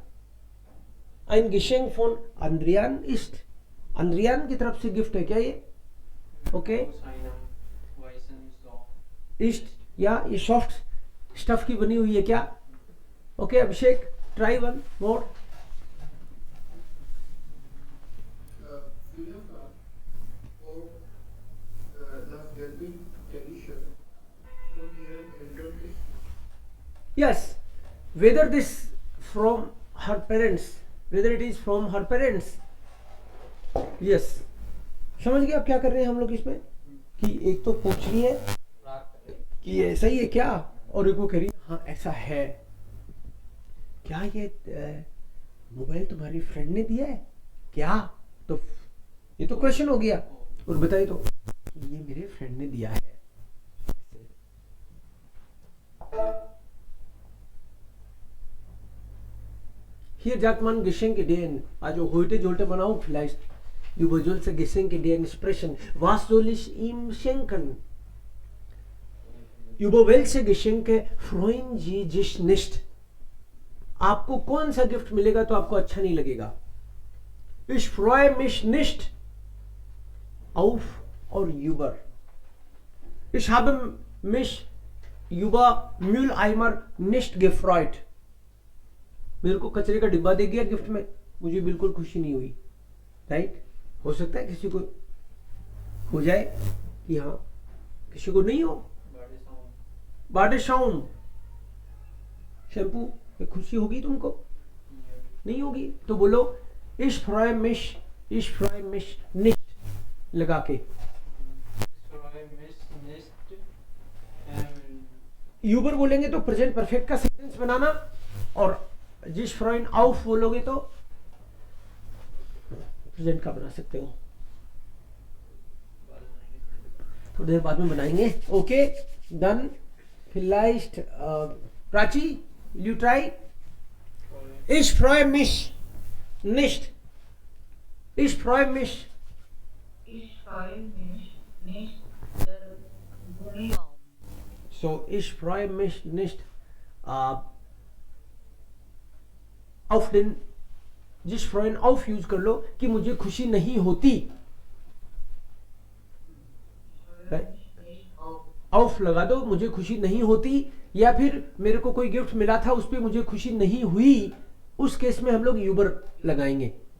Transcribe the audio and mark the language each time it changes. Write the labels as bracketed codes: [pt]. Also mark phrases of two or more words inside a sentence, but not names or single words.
[de] ein Geschenk von Adrian ist, [hi] Adrian की तरफ से गिफ्ट है क्या ये? ओके, इस्ट, या ये [en] soft stuff [hi] की बनी हुई है क्या? [en] okay अभिषेक, try one more. [de] Vielen Dank auf das Gelbe T-Shirt von ihren Eltern ist. [en] Yes, whether this from her parents, whether it is from her parents. Yes, [hi] समझ गए आप क्या कर रहे हैं हम लोग इसमें कि एक तो पूछ रही है कि ऐसा ही है क्या, और एक वो कह रही है हाँ ऐसा है क्या, ये मोबाइल तुम्हारी फ्रेंड ने दिया है क्या, तो ये तो क्वेश्चन हो गया. और बताइए तो ये मेरे फ्रेंड ने दिया है. [de] Hier sagt man Geschenkideen, also heute sollte man auch vielleicht über solche Geschenkideen sprechen. Was soll ich ihm schenken? Über welche Geschenke freuen Sie sich nicht? [hi] आपको कौन सा गिफ्ट मिलेगा तो आपको अच्छा नहीं लगेगा. [de] Ich freue mich nicht auf और über. Ich habe mich über Mülleimer nicht gefreut. [hi] मेरे को कचरे का डिब्बा दे गया गिफ्ट में, मुझे बिल्कुल खुशी नहीं हुई. राइट, हो सकता है किसी को हो जाए कि हाँ, किसी को नहीं हो. बाडेशाउम शैम्पू में खुशी होगी तुमको? नहीं होगी. तो बोलो [de] ich freue mich nicht [hi] लगा के. यूबर बोलेंगे तो [en] present perfect [hi] का सेंटेंस बनाना, और जिस फ्रेंड auf बोलोगे तो प्रेजेंट का बना सकते हो. थोड़ी देर बाद में बनाएंगे. [en] okay done. vielleicht प्राची, will you try? [de] Ich freue mich nicht. Ich freue mich. Ich freue mich nicht, der Gummibaum. So ich freue mich nicht auf den, [hi] जिस फ्रेंड auf यूज कर लो कि मुझे खुशी नहीं होती. auf लगा दो, मुझे खुशी नहीं होती, या फिर मेरे को कोई गिफ्ट मिला था उस पर मुझे खुशी नहीं हुई, उस केस में हम लोग यूबर लगाएंगे.